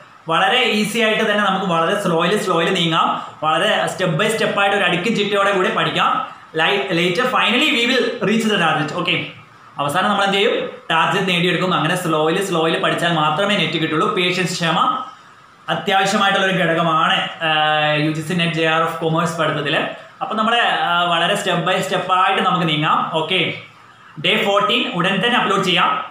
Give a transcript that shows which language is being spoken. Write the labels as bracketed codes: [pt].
[ml] വളരെ ഈസി ആയിട്ട് തന്നെ നമുക്ക് വളരെ സ്ലോയിലി നീങ്ങാം. വളരെ സ്റ്റെപ്പ് ബൈ സ്റ്റെപ്പ് ആയിട്ട് ഒരു അടുക്കും ചിട്ടയോടെ കൂടി പഠിക്കാം. [en] Later finally we will reach the target. [ml] Okay, അവസാനം നമ്മൾ എന്ത് ചെയ്യും? ടാർഗറ്റ് നേടിയെടുക്കും. അങ്ങനെ സ്ലോയിലി പഠിച്ചാൽ മാത്രമേ നെറ്റ് കിട്ടുള്ളൂ. പേഷ്യൻസ്, ക്ഷമ അത്യാവശ്യമായിട്ടുള്ള ഒരു ഘടകമാണ് UGC NET JRF കൊമേഴ്സ് പഠിത്തത്തിൽ. അപ്പം നമ്മൾ വളരെ സ്റ്റെപ്പ് ബൈ സ്റ്റെപ്പായിട്ട് നമുക്ക് നീങ്ങാം. ഓക്കെ, ഡേ 14 ഉടൻ തന്നെ അപ്ലോഡ് ചെയ്യാം.